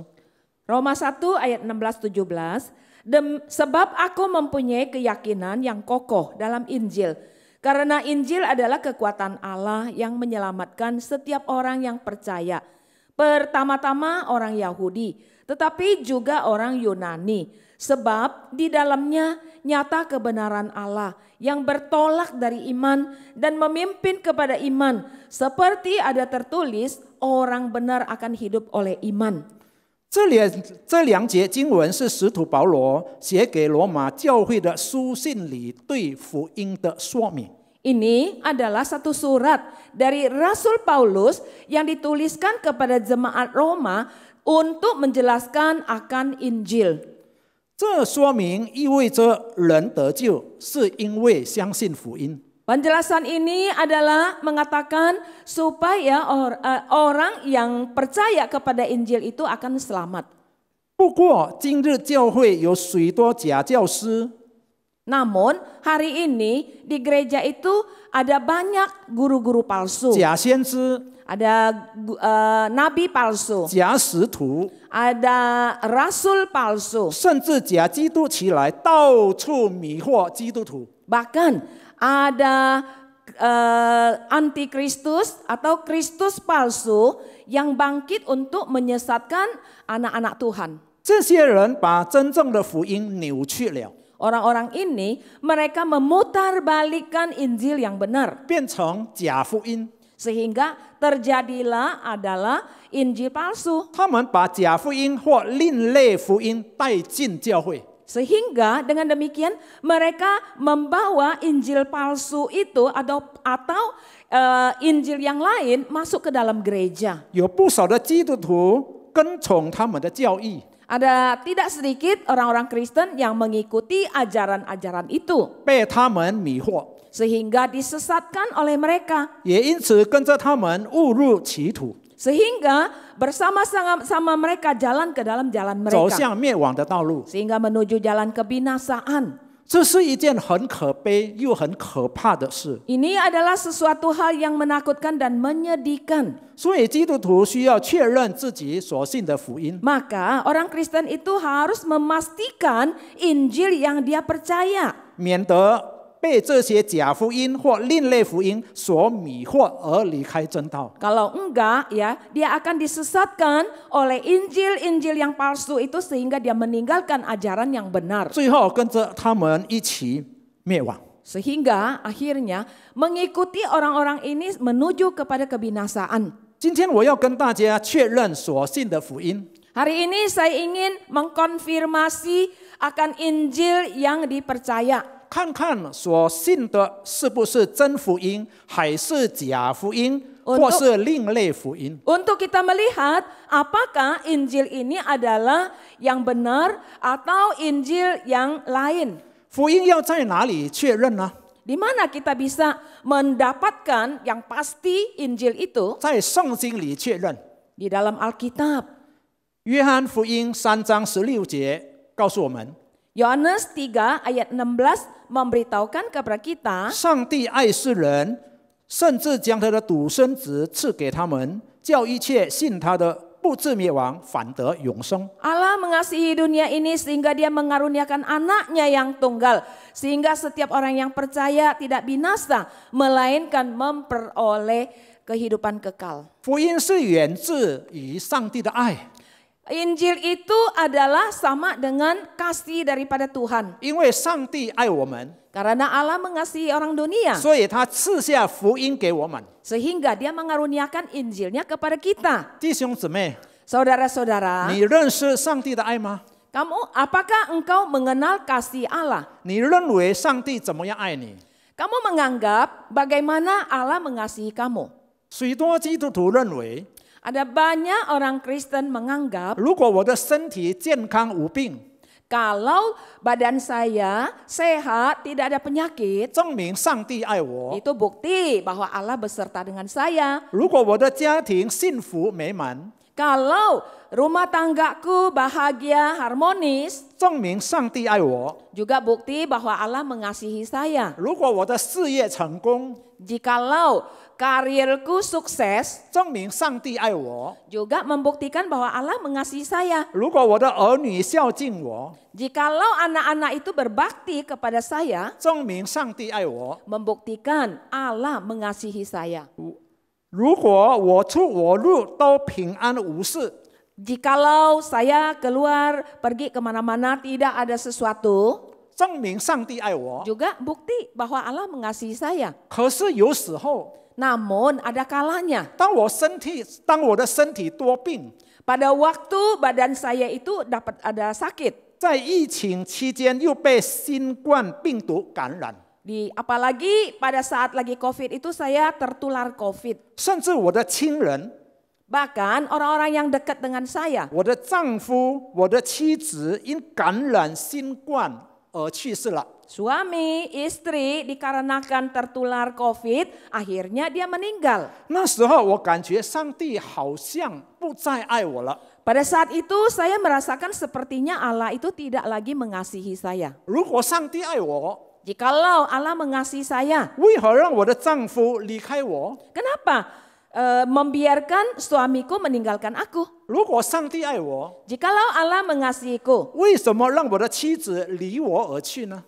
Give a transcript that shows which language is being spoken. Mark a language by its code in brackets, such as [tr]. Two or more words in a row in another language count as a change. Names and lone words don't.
[id] Roma 1 ayat 16-17, sebab aku mempunyai keyakinan yang kokoh dalam Injil, karena Injil adalah kekuatan Allah yang menyelamatkan setiap orang yang percaya. Pertama-tama orang Yahudi, tetapi juga orang Yunani, sebab di dalamnya nyata kebenaran Allah yang bertolak dari iman dan memimpin kepada iman, seperti ada tertulis, orang benar akan hidup oleh iman. [zh] 这两节经文是使徒保罗写给罗马教会的书信里对福音的说明。 [id] Ini adalah satu surat dari Rasul Paulus yang dituliskan kepada jemaat Roma untuk menjelaskan akan Injil. [zh] 这说明意味着人得救是因为相信福音。 [id] Penjelasan ini adalah mengatakan supaya orang yang percaya kepada Injil itu akan selamat. [zh] 不过，今日教会有许多假教师， [id] Namun hari ini di gereja itu ada banyak guru-guru palsu, [zh] 假先知、 [id] ada nabi palsu, [zh] 假使徒， [id] ada rasul palsu, [zh] 甚至假基督起来，到处迷惑基督徒。 [id] bahkan ada antikristus atau Kristus palsu yang bangkit untuk menyesatkan anak-anak Tuhan. [zh] 这些人把真正的福音扭曲了， [id] Orang-orang ini mereka memutarbalikkan Injil yang benar [zh] 变成假福音。 [id] sehingga terjadilah adalah Injil palsu. [zh] 他们把假福音或另类福音带进教会。 [id] Sehingga dengan demikian mereka membawa Injil palsu itu atau Injil yang lain masuk ke dalam gereja. [zh] 有不少的基督徒跟从他们的教义， [id] Ada tidak sedikit orang-orang Kristen yang mengikuti ajaran-ajaran itu [zh] 被他们迷惑， [id] sehingga disesatkan oleh mereka. [zh] 也因此跟着他们误入歧途， [id] Sehingga bersama-sama mereka jalan ke dalam jalan [zh] 走 [id] mereka. [zh] 向灭亡的道路。 [id] Sehingga menuju jalan kebinasaan. [zh] 这是一件很可悲又很可怕的事。 [id] Ini adalah sesuatu hal yang menakutkan dan menyedihkan. [zh] 所以基督徒需要确认自己所信的福音， [id] Maka orang Kristen itu harus memastikan Injil yang dia percaya. [zh] 免得被这些假福音或另类福音所迷惑而离开真道。 [id] Kalau enggak ya, dia akan disesatkan oleh Injil-Injil yang palsu itu sehingga dia meninggalkan ajaran yang benar. [zh] 最后跟着他们一起灭亡。 [id] Sehingga akhirnya mengikuti orang-orang ini menuju kepada kebinasaan. [zh] 今天我要跟大家确认所信的福音， [id] Hari ini saya ingin mengkonfirmasi akan Injil yang dipercaya. [zh] 看看所信的是不是真福音，还是假福音，或是另类福音。 [id] Untuk kita melihat apakah Injil ini adalah yang benar atau Injil yang lain. [zh] 福音要在哪里确认呢？ [id] Di mana kita bisa mendapatkan yang pasti Injil itu? [zh] 在圣经里确认。 [id] Di dalam Alkitab. [zh] 约翰福音3章16节告诉我们， [id] Yohanes 3 ayat 16 memberitahukan kepada kita, [zh] 上帝爱世人，甚至将他的独生子赐给他们，叫一切信他的不至灭亡，反得永生。 [id] Allah mengasihi dunia ini sehingga dia mengaruniakan anaknya yang tunggal. Sehingga setiap orang yang percaya tidak binasa, melainkan memperoleh kehidupan kekal. [zh] 福音是源自于上帝的爱， [id] Injil itu adalah sama dengan kasih daripada Tuhan. [zh] 因为上帝爱我们， [id] Karena Allah mengasihi orang dunia. [zh] 所以他赐下福音给我们。 [id] Sehingga dia mengaruniakan Injilnya kepada kita. [zh] 弟兄姊妹， [id] Saudara-saudara, [zh] 你认识上帝的爱吗？ [id] apakah engkau mengenal kasih Allah? [zh] 你认为上帝怎么样爱你？ [id] Kamu menganggap bagaimana Allah mengasihi kamu? [zh] 许多基督徒认为， [id] Ada banyak orang Kristen menganggap [zh] 如果我的身体健康无病， [id] kalau badan saya sehat, tidak ada penyakit, [zh] 证明上帝爱我； [id] itu bukti bahwa Allah beserta dengan saya. [zh] 如果我的家庭幸福美满， [id] Kalau rumah tanggaku bahagia, harmonis, [zh] 证明上帝爱我； [id] juga bukti bahwa Allah mengasihi saya. [zh] 如果我的事业成功， [id] Jikalau karirku sukses, [zh] 证明上帝爱我； [id] juga membuktikan bahwa Allah mengasihi saya. [zh] 如果我的儿女孝敬我， [id] Jikalau anak-anak itu berbakti kepada saya, [zh] 证明上帝爱我； [id] membuktikan Allah mengasihi saya. [zh] 如果我出我入都平安无事， [id] Jikalau saya keluar pergi kemana-mana tidak ada sesuatu, [zh] 证明上帝爱我。 [id] juga bukti bahwa Allah mengasihi saya. [zh] 可是有时候， [id] Namun ada kalanya, [zh] 当我的身体多病， [id] pada waktu badan saya itu dapat ada sakit, [zh] 在疫情期间又被新冠病毒感染， [id] apalagi pada saat lagi COVID itu saya tertular COVID. [zh] 甚至我的亲人、 [id] Bahkan orang-orang yang dekat dengan saya, [zh] 我的丈夫、我的妻子因感染新冠而去世了。 [id] suami, istri dikarenakan tertular COVID, akhirnya dia meninggal. [zh] 那时候我感觉上帝好像不再爱我了。 [id] Pada saat itu saya merasakan sepertinya Allah itu tidak lagi mengasihi saya. [zh] 如果上帝爱我， [id] Jikalau Allah mengasihi saya, [zh] 为何让我的丈夫离开我？ [id] kenapa membiarkan suamiku meninggalkan aku? [zh] 如果上帝爱我， [id] Jikalau Allah mengasihiku, [zh] 为什么让我的妻子离我而去呢？